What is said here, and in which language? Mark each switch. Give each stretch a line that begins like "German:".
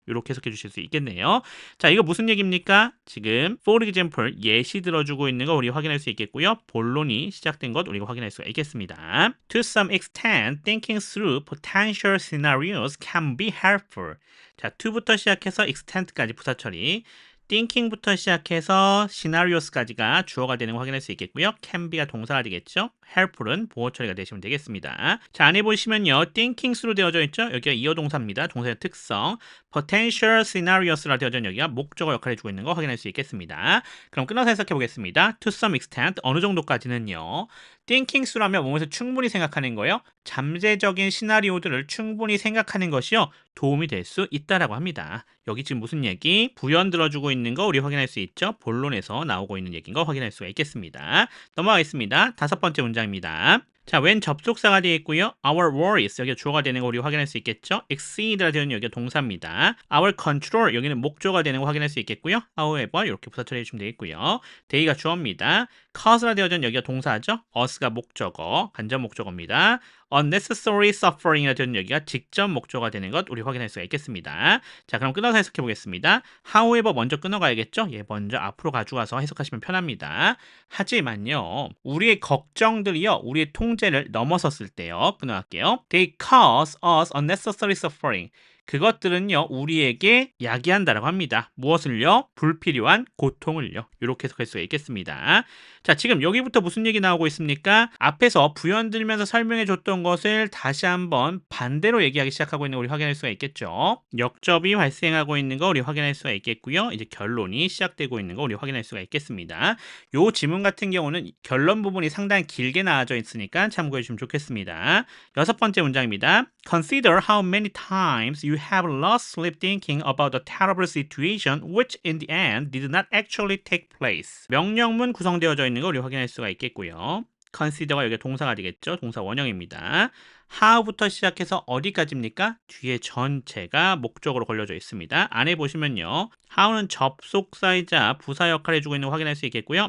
Korean: 이렇게 해석해 주실 수 있겠네요. 자, 이거 무슨 얘기입니까? 지금
English: for example
Korean: 예시 들어주고 있는 거 우리 확인할 수 있겠고요. 본론이 시작된 것 우리가 확인할 수가 있겠습니다.
English: To some extent, thinking through potential scenarios can be helpful.
Korean: 자, to부터 시작해서 extent까지 부사 처리. thinking부터 시작해서 scenarios까지가 주어가 되는 거 확인할 수 있겠고요.
English: can be
Korean: 가 동사가 되겠죠. helpful은 보호 처리가 되시면 되겠습니다. 자, 안에 보시면요.
English: thinking through
Korean: 되어져 있죠. 여기가 이어 동사입니다. 동사의 특성.
English: potential scenarios
Korean: 라 되어져 있는 여기가 목적어 역할을 해주고 있는 거 확인할 수 있겠습니다. 그럼 끊어서 해석해 보겠습니다.
English: to some extent
Korean: 어느 정도까지는요.
English: thinking through
Korean: 라면 몸에서 충분히 생각하는 거예요. 잠재적인 시나리오들을 충분히 생각하는 것이요. 도움이 될 수 있다라고 합니다. 여기 지금 무슨 얘기? 부연 들어주고 있는 거 우리 확인할 수 있죠. 본론에서 나오고 있는 얘기인 거 확인할 수가 있겠습니다. 넘어가겠습니다. 다섯 번째 문장입니다. 자, when 접속사가 되어 있고요.
English: Our worries
Korean: 여기가 주어가 되는 거 우리 확인할 수 있겠죠. exceed라 되는 여기가 동사입니다.
English: Our control
Korean: 여기는 목조가 되는 거 확인할 수 있겠고요. However 이렇게 부사 처리해 주면 되겠고요. day가 주어입니다. cause라 되어진 여기가 동사죠. us가 목적어, 간접 목적어입니다.
English: unnecessary suffering
Korean: 이라 되는 여기가 직접 목적어가 되는 것 우리 확인할 수가 있겠습니다. 자, 그럼 끊어서 해석해 보겠습니다. however 먼저 끊어가야겠죠. 예, 먼저 앞으로 가져가서 해석하시면 편합니다. 하지만요, 우리의 걱정들이요, 우리의 통제를 넘어섰을 때요, 끊어갈게요.
English: They cause us unnecessary suffering.
Korean: 그것들은요, 우리에게 야기한다라고 합니다. 무엇을요? 불필요한 고통을요. 이렇게 해석할 수가 있겠습니다. 자, 지금 여기부터 무슨 얘기 나오고 있습니까? 앞에서 부연 들면서 설명해 줬던 것을 다시 한번 반대로 얘기하기 시작하고 있는 거 우리 확인할 수가 있겠죠. 역접이 발생하고 있는 거 우리 확인할 수가 있겠고요. 이제 결론이 시작되고 있는 거 우리 확인할 수가 있겠습니다. 요 지문 같은 경우는 결론 부분이 상당히 길게 나와져 있으니까 참고해 주시면 좋겠습니다. 6번째 문장입니다.
English: Consider how many times you have lost sleep thinking about a terrible situation which in the end did not actually take place.
Korean: 명령문 구성되어져 있는 거 우리 확인할 수가 있겠고요. consider가 여기 동사가 되겠죠. 동사 원형입니다. how부터 시작해서 어디까지입니까? 뒤에 전체가 목적으로 걸려져 있습니다. 안에 보시면요. how는 접속사이자 부사 역할을 해주고 있는 거 확인할 수 있겠고요.